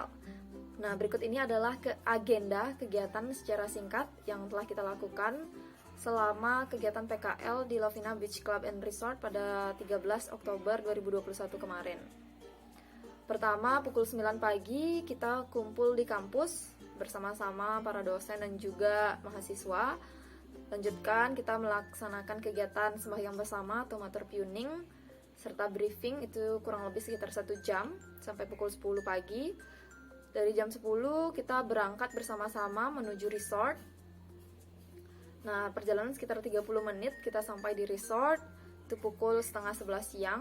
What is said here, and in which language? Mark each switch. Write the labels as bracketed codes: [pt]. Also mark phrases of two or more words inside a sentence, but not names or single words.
[id] Nah, berikut ini adalah agenda kegiatan secara singkat yang telah kita lakukan selama kegiatan PKL di Lovina Beach Club and Resort pada 13 Oktober 2021 kemarin. Pertama, pukul 9 pagi kita kumpul di kampus bersama-sama para dosen dan juga mahasiswa. Lanjutkan kita melaksanakan kegiatan sembahyang bersama atau matur piuning serta briefing, itu kurang lebih sekitar 1 jam sampai pukul 10 pagi. Dari jam 10 kita berangkat bersama-sama menuju resort. Nah, perjalanan sekitar 30 menit kita sampai di resort, itu pukul setengah 11 siang.